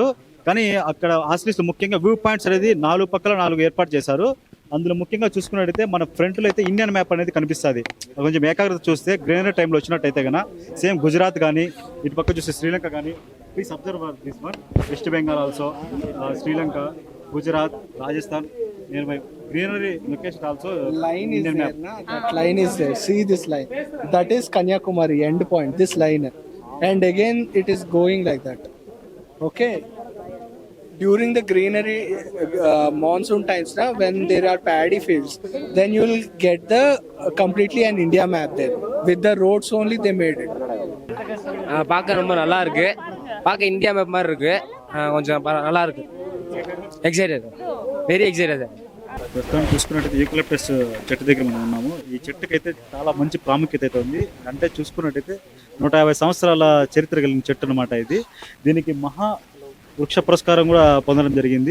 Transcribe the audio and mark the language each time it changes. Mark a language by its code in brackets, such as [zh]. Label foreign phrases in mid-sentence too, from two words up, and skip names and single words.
[te] కానీ అక్కడ ఆస్లిస్ ముఖ్యంగా [en] view points [te] అనేది 4 పక్కల 4 ఏర్పాటు చేశారు. అందులో ముఖ్యంగా చూసుకున్నట్టయితే మన ఫ్రంట్లో అయితే [en] Indian map [te] అనేది కనిపిస్తుంది. కొంచెం ఏకాగ్రత చూస్తే గ్రీనరీ టైంలో వచ్చినట్టయితే కన్నా సేమ్ గుజరాత్ కానీ ఇటు పక్క చూస్తే శ్రీలంక కానీ [en] please observe this one. West Bengal also, Sri Lanka, Gujarat, Rajasthan near by greenery location also. Line is Indian there, map. na? That line is there. See this line. That is Kanyakumari end point. This line, and again it is going like that. Okay. During the greenery monsoon times, na, when there are paddy fields, then you will get the completely an India map there. With the roads only they made it. [ta] பார்க்க ரொம்ப நல்லா இருக்கு. பார்க்க இந்தியா மேப் மாதிரி இருக்கு. கொஞ்சம் நல்லா இருக்கு. [en] Excited, very excited. [te] ప్రస్తుతం చూసుకున్నట్టయితే యూకలిప్టస్ చెట్టు దగ్గర మనం ఉన్నాము. ఈ చెట్టుకి అయితే చాలా మంచి ప్రాముఖ్యత అయితే ఉంది. అంటే చూసుకున్నట్టయితే 150 సంవత్సరాల చరిత్ర కలిగిన చెట్టు అనమాట ఇది. దీనికి మహా వృక్ష పురస్కారం కూడా పొందడం జరిగింది.